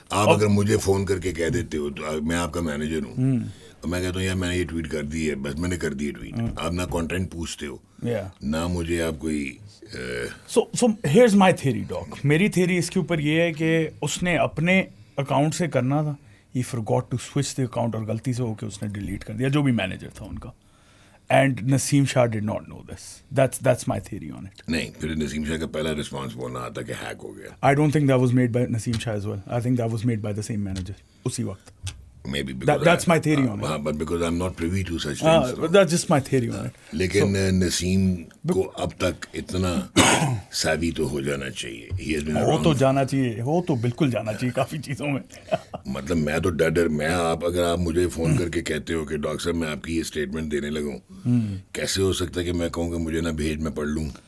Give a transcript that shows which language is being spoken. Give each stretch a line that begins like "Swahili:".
Urdu: آپ اگر مجھے فون کر کے کہہ دیتے ہو تو میں آپ کا مینیجر ہوں اور میں کہتا ہوں یار میں نے یہ ٹویٹ کر دی ہے, بس میں نے کر دی ہے ٹویٹ, آپ نہ کانٹینٹ پوچھتے ہو نہ مجھے آپ کوئی. سو ہیئرز مائی تھیوری ڈاک. میری تھیوری اس کے اوپر یہ ہے کہ اس نے اپنے اکاؤنٹ سے کرنا تھا, ہی forgot to switch the account, اور غلطی سے ہو کے اس نے ڈیلیٹ کر دیا, جو بھی مینیجر تھا ان کا.
English: And Naseem Shah did not know this. That's my theory on it.
Urdu: نہیں, پھر نسیم شاہ کا پہلا رسپانس وہ نہ آتا کہ ہیک ہو گیا.
English: I don't think that was made by Naseem Shah as well. I think that was made by the same manager اسی وقت. Maybe that's my theory on it. But because I'm not privy to such things. But that's just my theory on it.
Urdu: لیکن نسیم کو اب تک اتنا savvy تو ہو جانا چاہیے.
English: He has been
Urdu: وہ تو جانا چاہیے, وہ تو بالکل جانا چاہیے کافی چیزوں میں. مطلب میں تو ڈر اگر آپ مجھے فون کر کے کہتے ہو کہ ڈاکٹر صاحب میں آپ کی یہ اسٹیٹمنٹ دینے لگوں, کیسے ہو سکتا ہے کہ میں کہوں کہ مجھے نہ بھیج, میں پڑھ لوں.